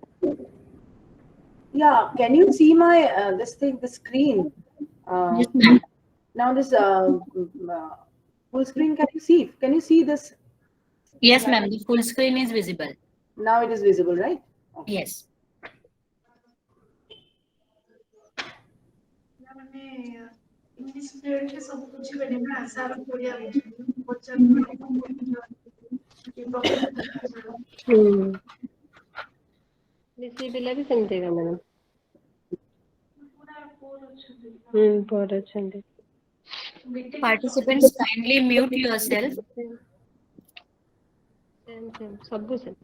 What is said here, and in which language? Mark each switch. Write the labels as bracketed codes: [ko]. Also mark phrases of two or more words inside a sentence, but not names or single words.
[en] Yeah, can you see my this thing, the screen? Yes, ma'am. Now this full screen, can you see? Can you see this? Yes, ma'am. The full screen is visible. Now it is visible, right? Okay. Yes. [or] ବେଶୀ ପିଲା ବି ସେମିତି ଏକା ମ୍ୟାଡ଼ାମ୍। ପରେ ଅଛନ୍ତି। [en] Participants, kindly mute yourself. all same.